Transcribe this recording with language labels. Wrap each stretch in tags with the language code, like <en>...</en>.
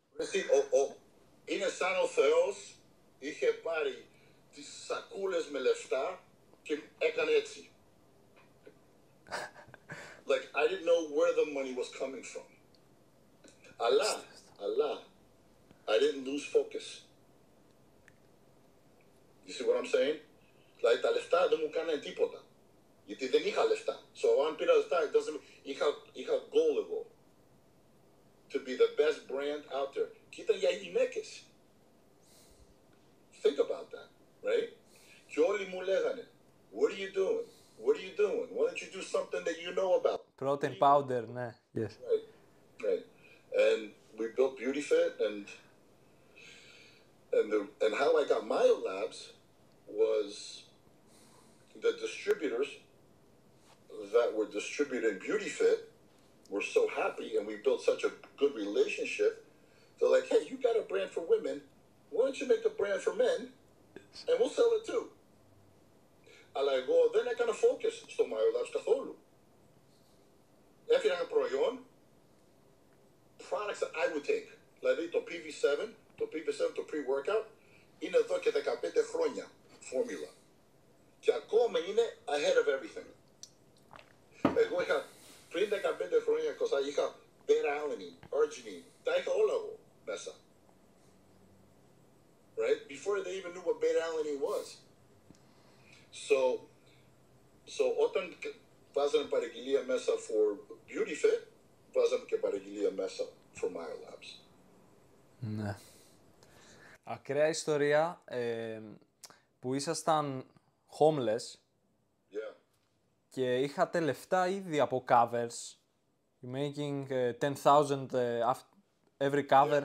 <el>Εσύ, είναι σαν ο Θεός είχε πάρει τις σακούλες με λεφτά και έκανε έτσι.</el> <en>Like, I didn't know where the money was coming from. Allah, I didn't lose focus. You see what I'm saying?</en> <el>Δηλαδή, τα λεφτά δεν μου κάνανε τίποτα. Γιατί δεν είχα λεφτά. So, αν πήρα λεφτά, είχα goal εγώ.</el> <en>To be the best brand out there.</en> <el>Και ήταν για γυναίκες.</el> <en>Think about that, right?</en> <el>Και όλοι μου λέγανε,</el> <en>what are you doing? What are you doing? Why don't you do something that you know about? Protein powder, ναι. Yes. Right. And we built BeautyFit, and how I got MyoLabs was the distributors that were distributing BeautyFit were so happy, and we built such a good relationship. They're like, hey, you got a brand for women. Why don't you make a brand for men, and we'll sell it too.</en> <el>Αλλά εγώ δεν έκανα focus στο MyoLabs καθόλου. Έφτιαχνα προϊόν,</el> <en>products that I would take.</en> <el>Δηλαδή το PV7, το pre-workout, είναι εδώ και 15 χρόνια φόρμουλα. Και ακόμα είναι</el> <en>ahead of everything.</en> <el>Εγώ είχα πριν 15 χρόνια κοστά, είχα beta-alanine, arginine, τα είχα όλα εγώ μέσα.</el> <en>Right? Before they even knew what beta-alanine was.</en> <el>So όταν βάζαμε παραγγελία μέσα for BeautyFit, βάζαμε και παραγγελία μέσα for MyoLabs. Ναι. Ακραία ιστορία που ήσασταν homeless και είχατε λεφτά ήδη από covers.</el> <en>You're making 10,000 every cover.</en>